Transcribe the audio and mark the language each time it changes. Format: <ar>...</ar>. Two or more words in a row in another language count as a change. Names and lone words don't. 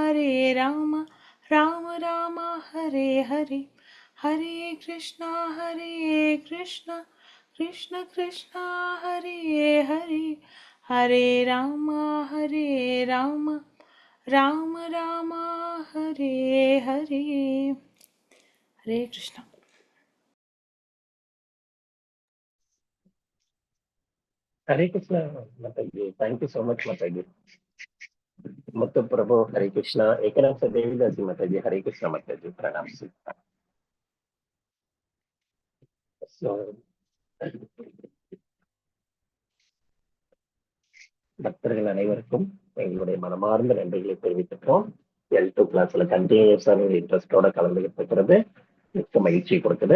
<sa>राम राम हरे हरे हरे कृष्ण कृष्ण कृष्ण हरे हरे हरे राम राम राम हरे हरे हरे कृष्ण</sa> <hi>हरे कृष्णा माताजी,</hi> <en>thank you so much माताजी।</en> <hi>मुत्तु प्रभु हरे कृष्णा, एकनाथ से देवीदासी माताजी, हरे कृष्णा माताजी, प्रणाम।</hi> <ta>So, பக்தர்கள் அனைவருக்கும் எங்களுடைய மனமார்ந்த நன்றிகளை தெரிவித்துக்கிறோம். L2 கிளாஸ்ல கண்டினியூஸா இன்ட்ரெஸ்டோட கலந்துகிட்டு இருக்கிறது மிக்க மகிழ்ச்சி கொடுக்குது.</ta>